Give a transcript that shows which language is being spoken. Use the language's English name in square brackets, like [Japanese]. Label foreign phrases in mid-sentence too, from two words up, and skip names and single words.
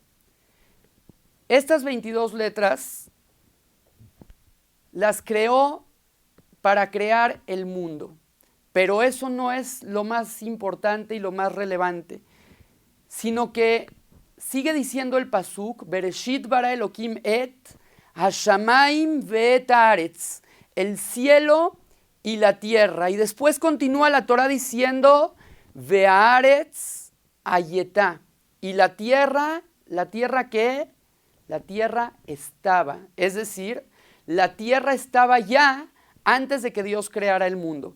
[Spanish] Estas 22 letras las creó para crear el mundo, pero eso no es lo más importante y lo más relevante, sino que sigue diciendo el pasuk: [Hebrew] בראשית ברא אלהים את השמים ואת הארץ, [Spanish] el cielo y la tierra. Y después continúa la Torá diciendo [Hebrew] והארץ היתה, [Spanish] y la tierra ¿qué? La tierra estaba, es decir, la tierra estaba ya antes de que Dios creara el mundo.